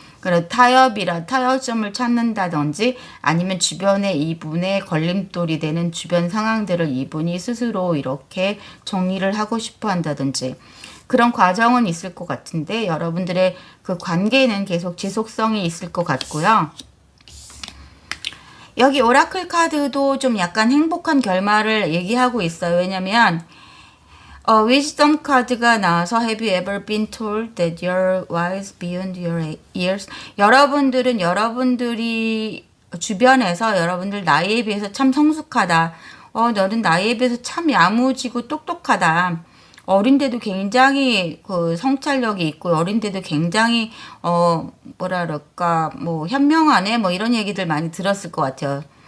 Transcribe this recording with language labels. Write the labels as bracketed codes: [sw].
[ko] 그래서 타협점을 찾는다든지 아니면 주변에 이분의 걸림돌이 되는 주변 상황들을 이분이 스스로 이렇게 정리를 하고 싶어 한다든지 그런 과정은 있을 것 같은데 여러분들의 그 관계는 계속 지속성이 있을 것 같고요. 여기 오라클 카드도 좀 약간 행복한 결말을 얘기하고 있어요. 왜냐면 wisdom 카드가 나와서 [en] Have you ever been told that you're wise beyond your years? [ko] 여러분들은 여러분들이 주변에서 여러분들 나이에 비해서 참 성숙하다. 너는 나이에 비해서 참 야무지고 똑똑하다. 어린데도 굉장히 그 성찰력이 있고 어린데도 굉장히 뭐라 그럴까 뭐 현명하네 뭐 이런 얘기들 많이 들었을 것 같아요.